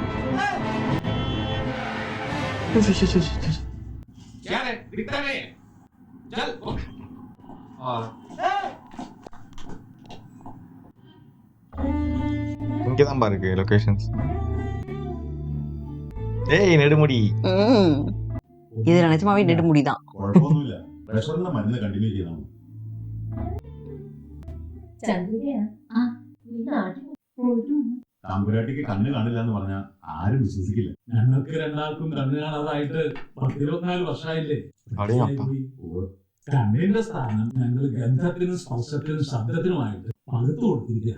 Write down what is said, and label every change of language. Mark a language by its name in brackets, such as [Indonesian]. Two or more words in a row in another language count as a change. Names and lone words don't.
[Tamil] இங்கதான் பாருக்கு லொகேஷன்ஸ். ஏய் நெடுமுடி. இது நிஜமாவே நெடுமுடிதான். [Malayalam] കുഴപ്പമൊന്നുമില്ല. പ്രഷറിന്റെ മരുന്ന് കണ്ടിന്യൂ ചെയ്യണം. തമ്പുരാട്ടിക്ക് കണ്ണ് കാണില്ല എന്ന് പറഞ്ഞാൽ ആരും വിശ്വസിക്കില്ല. ഞങ്ങൾക്ക് രണ്ടാൾക്കും കണ്ണ് കാണാതായിട്ട് 10-24 വർഷമായില്ലേ. കണ്ണിന്റെ സ്ഥാനം ഞങ്ങൾ ഗന്ധത്തിനും സ്പർശത്തിനും ശബ്ദത്തിനുമായിട്ട് പകുത്തു കൊടുത്തിരിക്കുക.